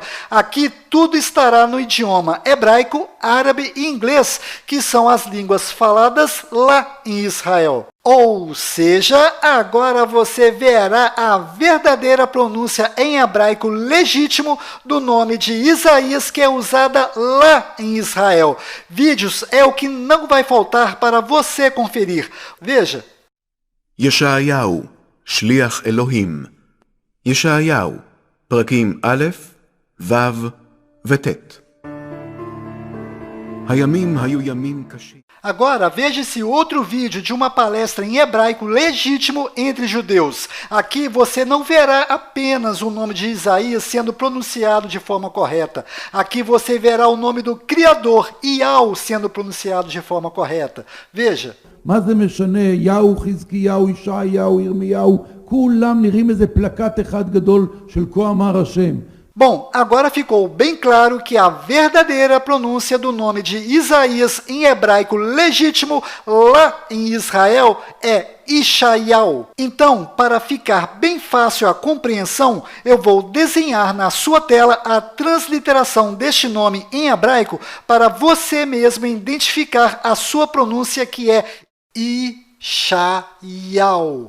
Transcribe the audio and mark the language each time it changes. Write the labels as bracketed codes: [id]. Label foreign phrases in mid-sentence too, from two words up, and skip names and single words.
[pt] Aqui tudo estará no idioma hebraico, árabe e inglês, que são as línguas faladas lá em Israel. Ou seja, agora você verá a verdadeira pronúncia em hebraico legítimo do nome de Isaías, que é usada lá em Israel. Vídeos é o que não vai faltar para você conferir. Veja. [he] ישעיהו, שליח אלוהים. ישעיהו, פרקים א', ו' וט'. הימים היו ימים קשים. [pt] Agora, veja esse outro vídeo de uma palestra em hebraico legítimo entre judeus. Aqui você não verá apenas o nome de Isaías sendo pronunciado de forma correta. Aqui você verá o nome do Criador, Iau, sendo pronunciado de forma correta. Veja. [he] מה זה משנה? יהו, חזקיהו, ישעיהו, ירמיהו, כולם נראים איזה פלקט אחד גדול של כה אמר השם. [pt] Bom, agora ficou bem claro que a verdadeira pronúncia do nome de Isaías em hebraico legítimo lá em Israel é Ishaial. Então, para ficar bem fácil a compreensão, eu vou desenhar na sua tela a transliteração deste nome em hebraico para você mesmo identificar a sua pronúncia, que é Ishaial.